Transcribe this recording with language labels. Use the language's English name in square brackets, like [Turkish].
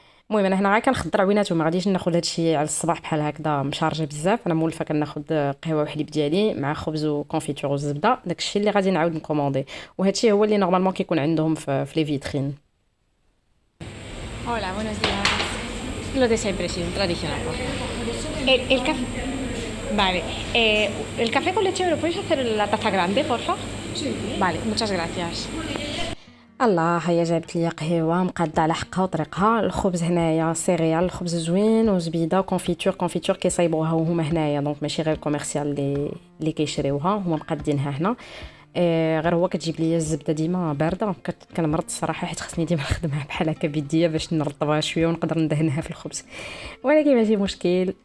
[Arabic] المهم انا هنا غير كنخضر عوينات وما غاديش ناخذ هادشي على الصباح بحال هكذا مشارجه بزاف. انا مولفه كناخذ قهوه وحليب ديالي مع خبز وكونفيتور والزبده، داكشي اللي غادي نعاود نكوموندي. وهادشي هو اللي نورمالمون كيكون عندهم في لي فيترين. [Spanish] Hola, buenos días. Lo de siempre, sí, tradicional, por favor. El café. Vale. El café con leche me lo puedes hacer en la taza grande, porfa? Sí. Vale, muchas gracias. [Arabic] الله، هيا جابت لي قهوه مقاده على حقها وطريقها. الخبز هنايا سيريال، الخبز زوين وزبيده كونفيتور كيصايبوها وهما هنايا، دونك ماشي غير كوميرسيال اللي كيشريوها، هما مقادينها هنا. غير هو كتجيب لي الزبده ديما بارده، كنمرض الصراحه حيت خصني ديما نخدمها بحال هكا بيديا باش نرطبها شويه ونقدر ندهنها في الخبز، ولكن ماشي مشكل.